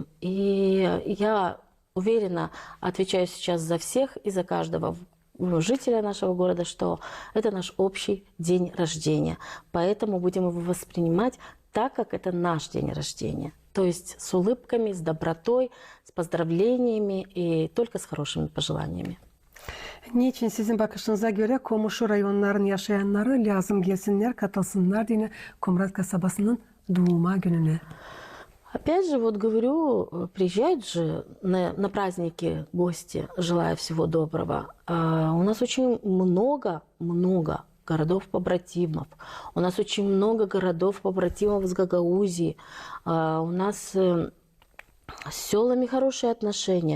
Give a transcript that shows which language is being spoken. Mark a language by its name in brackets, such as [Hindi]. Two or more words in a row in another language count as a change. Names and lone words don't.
[Russian] И я уверенно отвечаю сейчас за всех и за каждого жителя нашего города, что это наш общий день рождения. Поэтому будем его воспринимать так, как это наш день рождения. То есть с улыбками, с добротой, с поздравлениями и только с хорошими пожеланиями. [Gagauz] Niçin sizin bakışınıza göre komşu rayonların yaşayanları lazım gelsinler, katılsınlar diye Komrat kasabasının doğuma gününe? [Russian] Опять же, вот говорю, приезжают же на праздники гости, желая всего доброго. У нас очень много городов-побратимов. У нас очень много городов-побратимов с Гагаузии. У нас с селами хорошие отношения.